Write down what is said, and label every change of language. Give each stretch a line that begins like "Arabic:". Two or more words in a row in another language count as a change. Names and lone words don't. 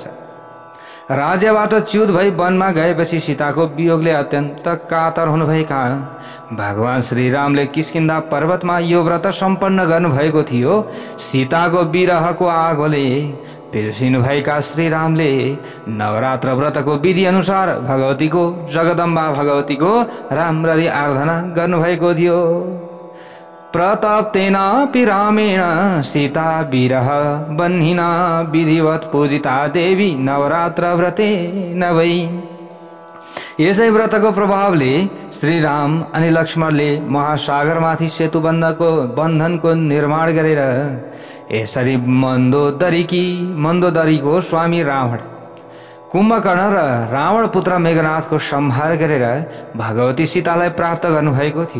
Nepali: राज्यबाट च्युत भई वनमा गएपछि सीताको वियोगले अत्यन्त कातर हुनुभएका भगवान श्रीरामले किष्किन्धा पर्वतमा यो व्रत सम्पन्न गर्नुभएको थियो। सीताको विरहको आगोले पिल्सिनु भएका श्रीरामले नवरात्र व्रतको विधि अनुसार भगवतीको, जगदम्बा भगवतीको राम्ररी आराधना गर्नुभएको थियो।
Sanskrit: प्रतप्तेनापि रामेण सीता विरह बन्हिना विधिवत पूजिता देवी नवरात्र व्रते न वै।
Nepali: यसै व्रतको प्रभावले श्रीराम अनि लक्ष्मणले महासागरमाथि सेतु बन्धनको निर्माण गरेर यसरी मन्दोदरीको स्वामी रावण, कुम्भकर्ण र रावण पुत्र मेघनाथको संहार गरेर भगवती सीतालाई प्राप्त गर्नुभएको थियो।